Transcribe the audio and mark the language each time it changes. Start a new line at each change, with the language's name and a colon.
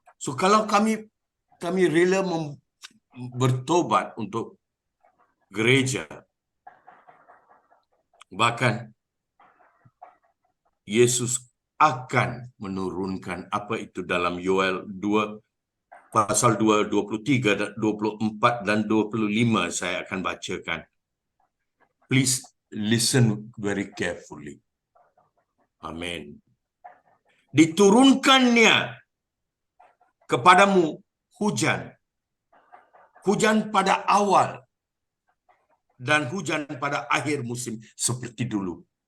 Indonesian: So kalau kami rela bertobat untuk gereja, bahkan Yesus akan menurunkan apa itu dalam Yoel 2 pasal 2, 23, 24 dan 25 saya akan bacakan.
English: Please listen very carefully.
Indonesian: Amin. Diturunkannya kepadamu hujan pada awal dan hujan pada akhir musim seperti dulu.